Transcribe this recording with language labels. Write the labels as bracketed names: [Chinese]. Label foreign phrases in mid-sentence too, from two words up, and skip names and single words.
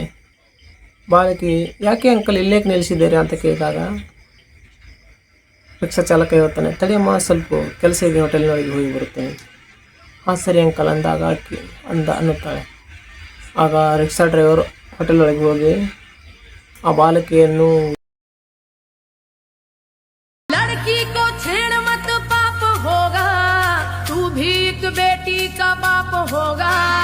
[Kannada] ಬಾಲಕಿ, ಯಾಕೆ ಅಂಕಲ್ ಇಲ್ಲೇಕೆ ನಿಲ್ಲಿಸಿದ್ದೀರಿ ಅಂತ ಕೇಳಿದಾಗ ರಿಕ್ಷಾ ಚಾಲಕ ಹೇಳ್ತಾನೆ, ತಡಿಯಮ್ಮ, ಸ್ವಲ್ಪ ಕೆಲಸ ಇದೆ, ಹೋಟೆಲ್ನೊಳಗೆ ಹೋಗಿ ಬರುತ್ತೇನೆ. ಹಾಂ ಸರಿ ಅಂಕಲ್ ಅಂದಾಗ ಅನ್ನುತ್ತಾಳೆ. ಆಗ [English] rickshaw driver [Kannada] ಹೋಟೆಲ್ ಒಳಗೆ ಹೋಗಿ ಆ ಬಾಲಕಿಯನ್ನು [Hindi] लड़की को छेड़ मत, पाप होगा, तू भी एक बेटी का बाप होगा.